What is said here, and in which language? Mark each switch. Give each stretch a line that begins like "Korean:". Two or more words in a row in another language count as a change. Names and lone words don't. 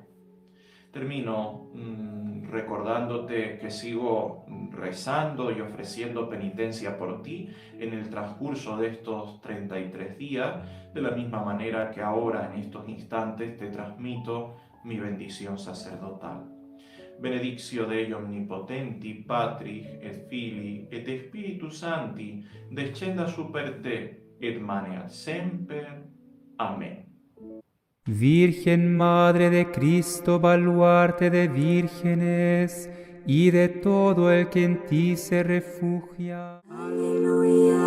Spanish: Termino recordándote que sigo rezando y ofreciendo penitencia por ti en el transcurso de estos 33 días, de la misma manera que ahora en estos instantes te transmito mi bendición sacerdotal.
Latin: Benedictio Dei omnipotenti, Patris et Filii et Spiritus Sancti, descenda super te et maneat semper.
Spanish: Amén. Virgen Madre de Cristo, baluarte de vírgenes y de todo el que en ti se refugia. Aleluya.